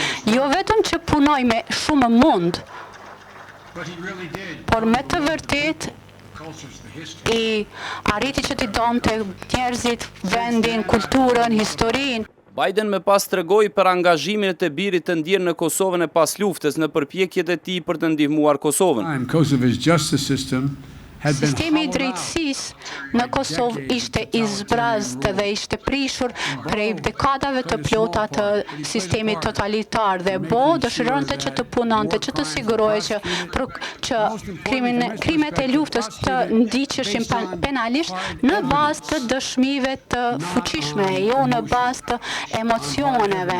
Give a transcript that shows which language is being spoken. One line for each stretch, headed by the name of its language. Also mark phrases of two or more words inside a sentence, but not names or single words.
Albanian: Jo vetëm që punoj me shumë mund, por me të vërtet i arriti që t'i donte njerëzit, vendin, kulturën, historinë. Biden më pas tregoi për angazhimin e të birit të ndjerë në Kosovën e pas luftës në përpjekjet e tij për të ndihmuar Kosovën.
English: Kosovo's justice system had been
Albanian: Sistemi i drejtësisë në Kosovë ishte i zbrazët dhe ishte prishur prej dekadave të plota të sistemit totalitar dhe Bo dëshironte që të punonte, që të sigurohej që krimet e luftës të ndiqeshin penalisht në bazë të dëshmive të fuqishme, jo në bazë të emocioneve.